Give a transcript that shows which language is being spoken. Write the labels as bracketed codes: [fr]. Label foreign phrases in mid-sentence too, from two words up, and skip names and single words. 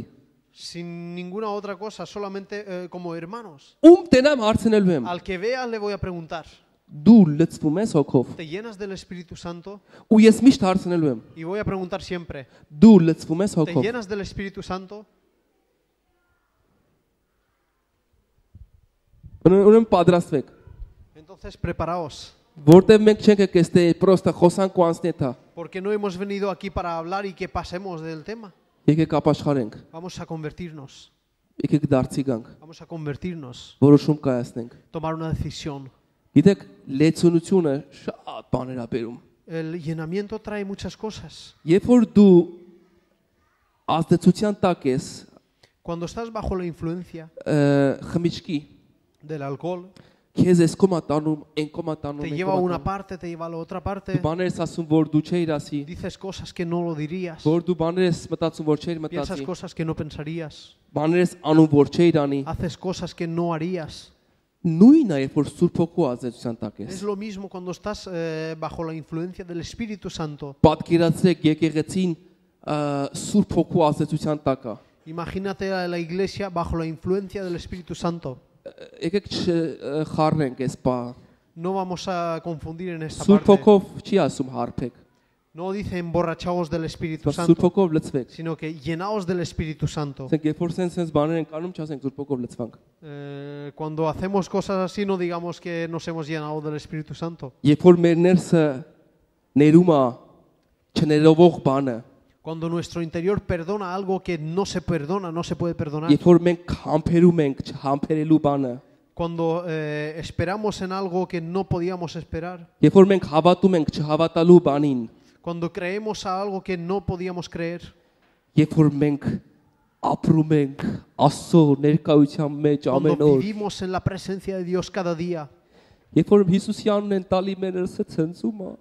[es] sin ninguna otra cosa, solamente como hermanos. [hy] Ում տենամ հարցնելու եմ։ [es] Al que vea le voy a preguntar, [hy] Դու լցվում ես հոգով։ [es] ¿te llenas del Espíritu Santo? [hy] Ու ես միշտ հարցնելու եմ։ [es] Y voy a preguntar siempre, [hy] Դու լցվում ես [es] ¿te [hy] հոգով։ [es] llenas del Espíritu Santo? [hy] Ուրեմն պատրաստվեք։ [es] Entonces preparaos, [hy] Որտեւ մենք չենք եկել ստե պրոստը խոսանք ու անցնետա։ [es] porque no hemos venido aquí para hablar y que pasemos del tema. [hy] Եկեք ապաշխարենք։ [es] Vamos a convertirnos, [hy] Եկեք դարձի գանք։ [es] vamos a convertirnos, [hy] Որոշում կայացնենք։ [es] tomar una decisión. [hy] Գիտեք, լեցունությունը շատ բաներ ա բերում։ [es] El llenamiento trae muchas cosas. [hy] Երբ որ դու ազդեցության տակ ես, [es] Cuando estás bajo la influencia [hy] խմիչքի, [es] del alcohol, [hy] քեզ էս կոմատանում, են կոմատանում, [es] te lleva a una parte, te lleva a la otra parte, [hy] Դու բաներ ես ասում, որ դու չէիր ասի, [es] dices cosas que no lo dirías, [hy] որ դու բաներ ես մտածում, որ չէիր [es] piensas [hy] մտածի, [es] cosas que no pensarías, [hy] բաներ ես անում, որ չէիր անի։ [es] haces cosas que no harías. [hy] Նույնն է, երբ որ Սուրբ Հոգու ազդեցության տակ ես։ [es] Es lo mismo cuando estás bajo la influencia del Espíritu Santo. [hy] Պատկերացրեք եկեղեցին Սուրբ Հոգու ազդեցության տակ է։ [es] Imagínate a la iglesia bajo la influencia del Espíritu Santo. [hy] Եկեք չխառնենք այս բա։ [es] No vamos a confundir en esta [hy] Սուրբ [es] parte. [hy] Հոգով չի ասում հարբեք, [es] No dice emborrachaos del Espíritu [hy] բայց Սուրբ [es] Santo, [hy] Հոգով լցվեք։ [es] sino que llenaos del Espíritu Santo. [hy] Ասենք երբ որ sense բաներ ենք անում, չասենք Սուրբ Հոգով լցվանք։ [es] Cuando hacemos cosas así, no digamos que nos hemos llenado del Espíritu Santo. [hy] Երբ որ մեր ներսը ներում է չներողող բանը, [es] Cuando nuestro interior perdona algo que no se perdona, no se puede perdonar. [hy] երբ որ մենք համբերում ենք չհամբերելու բանը, [es] Cuando esperamos en algo que no podíamos esperar. [hy] երբ որ մենք հավատում ենք չհավատալու բանին, [es] Cuando creemos a algo que no podíamos creer. [hy] երբ որ մենք ապրում ենք Աստծո ներկայության մեջ ամեն [es] Cuando [hy] օր, [es] vivimos en la presencia de Dios cada día. [hy] երբ որ Հիսուսյանն են տալի մեր ներսը ցնցում է,